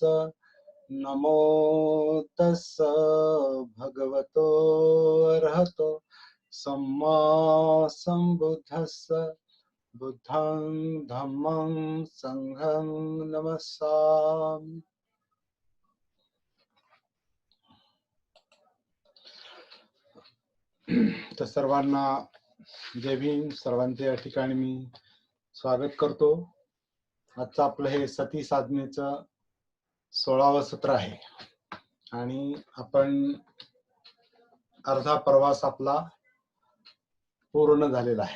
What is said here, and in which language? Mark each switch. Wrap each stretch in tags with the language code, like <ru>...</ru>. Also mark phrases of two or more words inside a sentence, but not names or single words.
<pi>नमो तस् भगवतो अरहतो सम्मा संबुद्धस्स। बुद्धं धम्मं संघं नमस्सामि।</pi> <mr>तर सर्वांना जय भीम. सर्वांचे या ठिकाणी मी स्वागत करतो. आजचं आपलं हे सती साधनेचं 16वं सत्र आहे आणि आपण अर्धा प्रवास आपला पूर्ण झालेला आहे.</mr>